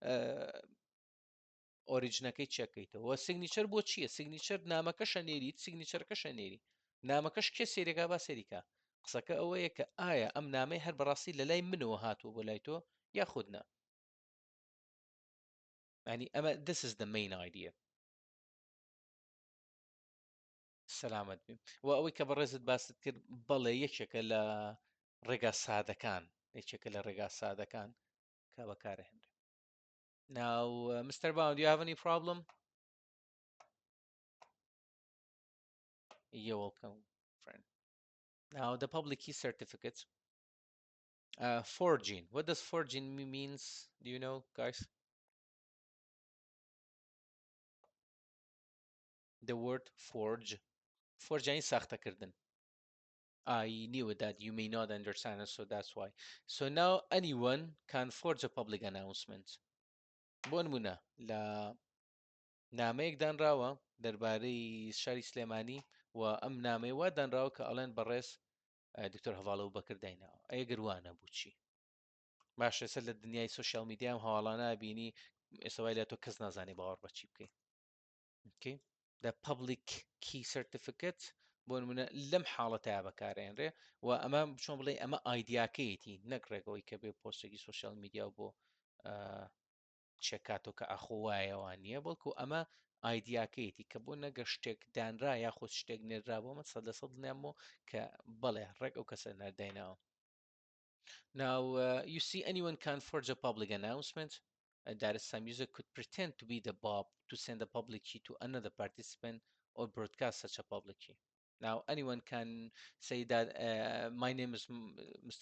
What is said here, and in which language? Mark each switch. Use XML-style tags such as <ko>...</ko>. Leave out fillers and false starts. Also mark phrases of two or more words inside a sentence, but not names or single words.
<ckb>ئۆریجنەکەی چەکەیتەوە سیگنیچەر بۆ چییە سیگنیچەر نامەکە شەنێریت سیگنیچەرەکە شەنێری نامەکەش کێ سێرێگا با سەریکا قسەکە ئەوەیە کە ئایا ئەم نامەی هەر بەڕاستی لە لای منەوە هاتووە بۆ لای تۆ یاخودنا ینی ئەمە</ckb> <en>this is the main idea</en> <ckb>سەلامت بیم و ئەوەی کە بەڕێزت باست کرد بەڵێ یەکێکە لە ڕێگا سادەکان یەکێکە لە ڕێگا سادەکان کە بەکارهێنرێ</ckb> <en>Now, Mr. Bound, do you have any problem? You're welcome, friend. Now, the public key certificate. Forging. What does forging means? Do you know, guys? The word forge. Forge</en> <ckb>yani saxtakirdin.</ckb> <en>I knew that you may not understand it, so that's why. So now anyone can forge a public announcement.</en> <ckb>بۆ نمونە لە نامەیەک دانراوە دەربارەی شاری سلێمانی و ئەم نامەی وا دانراوە کە ئەڵێن بەڕێز دکتۆر هەواڵە و بەکردینەوە ئەگەر وانە بچی باش ێستا لە دنیای</ckb> <en>social media</en> <ckb>هەواڵانە بینی ئێستاوای لە تۆ کەس نازانی باوەڕ بەچی بکەیت</ckb> <en>okay the public key certificate</en> <ckb>بۆ نمونە لەم حاڵەتەیە بەکارێنرێ و ئەمە چۆن بڵێ ئەمە ئایدیاکەیەتی نەک ڕێگەوەی کە بێ پۆستێکی</ckb> <en>social media</en> <ckb>و بۆ چێکاتۆ کە ئەخۆوایەوە نییە بەڵکو ئەمە ئایدیاکەیەتی کە بۆ نەگە شتێک دانرا یاخۆ شتێک نێررا بۆمە 100% دڵنیامەوە کە بەڵێ ڕێک ئەو کەسە نەردەینەوە</ckb> <en>Now, you see, anyone can forge a public announcement that some user could pretend to be the Bob to send a public key to another participant or broadcast such a public key. Now, anyone can say that my name is Mr.</en>